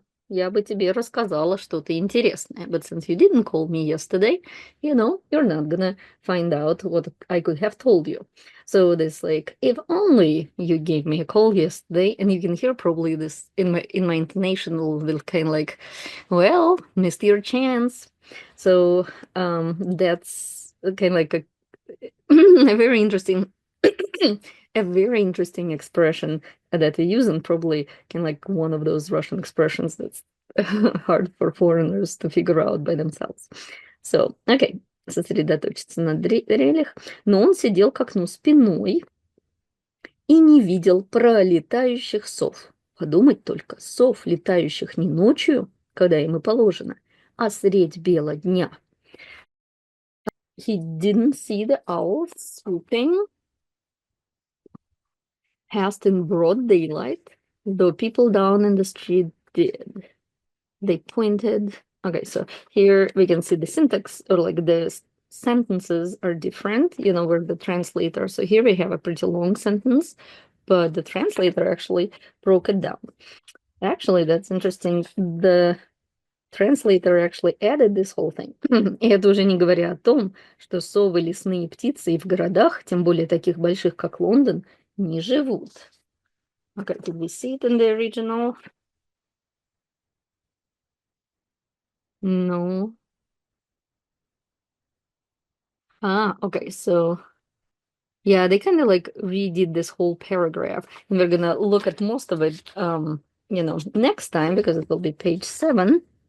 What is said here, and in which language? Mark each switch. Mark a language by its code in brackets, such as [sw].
[ru] Я бы тебе рассказала что-то интересное. [en] But since you didn't call me yesterday, you're not gonna find out what I could have told you. So this like, if only you gave me a call yesterday, and you can hear probably this in my intonation will kind of like, well, missed your chance. So that's kind of like a very interesting a very interesting expression that we use, and probably kind of like one of those Russian expressions that's hard for foreigners to figure out by themselves. So, okay, [ru] сосредоточиться на дрелях, но он сидел к окну спиной и не видел пролетающих сов. Подумать только, сов, летающих не ночью, когда им и положено, а средь бела дня. [en] He didn't see the owls swooping past in broad daylight. The people down in the street did. They pointed. Okay, so here we can see the syntax, or like the sentences are different, where the translator. So here we have a pretty long sentence, but the translator actually broke it down. Actually, that's interesting. The translator actually added this whole thing. [ru] И это уже не говоря о том, что совы, лесные птицы и в городах, тем более таких больших, как Лондон, не живут. [en] Okay, did we see it in the original? No. Okay, so yeah, they kind of like redid this whole paragraph, and we're gonna look at most of it, next time, because it will be page 7.